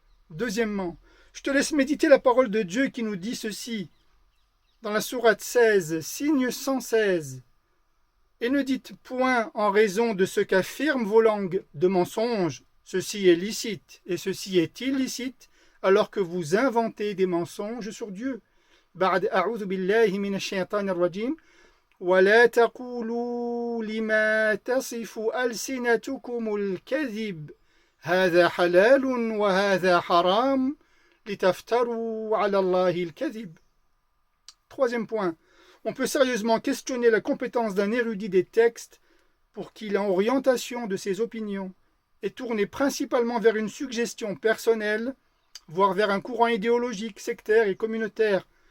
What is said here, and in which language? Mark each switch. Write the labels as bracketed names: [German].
[French] Deuxièmement, je te laisse méditer la parole de Dieu qui nous dit ceci, dans la sourate 16, signe 116. Et ne dites point en raison de ce qu'affirment vos langues de mensonges, ceci est licite et ceci est illicite, alors que vous inventez des mensonges sur Dieu. [Arabic] بعد أعوذ بالله من الشيطان الرجيم ولا تقولوا لما تصف ألسنتكم الكذب هذا حلال وهذا حرام لتفتروا على الله الكذب. [French] Troisième point, on peut sérieusement questionner la compétence d'un érudit des textes pour qu'il ait orientation de ses opinions et tourner principalement vers une suggestion personnelle, voire vers un courant idéologique, sectaire et communautaire,